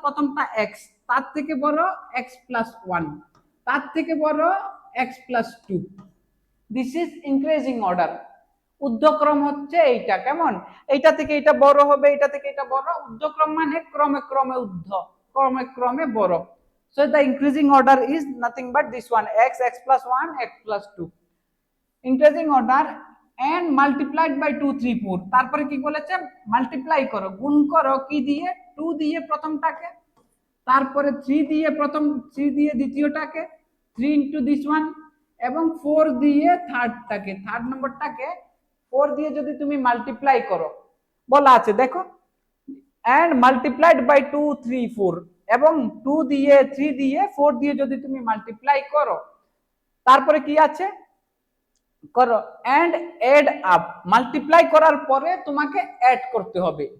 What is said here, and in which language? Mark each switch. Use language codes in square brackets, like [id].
[bn] প্রথমটা x, তার থেকে বড় x প্লাস 1, তার থেকে বড় x plus 2, this is increasing order. ঊর্ধ্বক্রম হচ্ছে এইটা, কেমন? এইটা থেকে এটা বড় হবে, এটা থেকে এটা বড়, ঊর্ধ্বক্রম মানে ক্রমে ক্রমে ঊর্ধ্ব, ক্রমে ক্রমে বড়। [en] So the increasing order is nothing but this one, x plus 1, x plus 2, increasing order and multiplied by 2 3 4। [bn] তারপরে কি বলেছে? মাল্টিপ্লাই করো, গুণ করো কি দিয়ে? 2 দিয়ে প্রথমটাকে, তারপরে 3 দিয়ে দ্বিতীয়টাকে, 3 ইনটু দিস ওয়ান, এবং 4 দিয়ে থার্ড নম্বরটাকে 4 দিয়ে যদি তুমি মাল্টিপ্লাই করো, বলা আছে দেখো, and multiplied by 2 3 4, এবং 2 দিয়ে 3 দিয়ে 4 দিয়ে যদি তুমি মাল্টিপ্লাই করো, তারপরে কি আছে করো, and add up, মাল্টিপ্লাই করার পরে তোমাকে অ্যাড করতে হবে।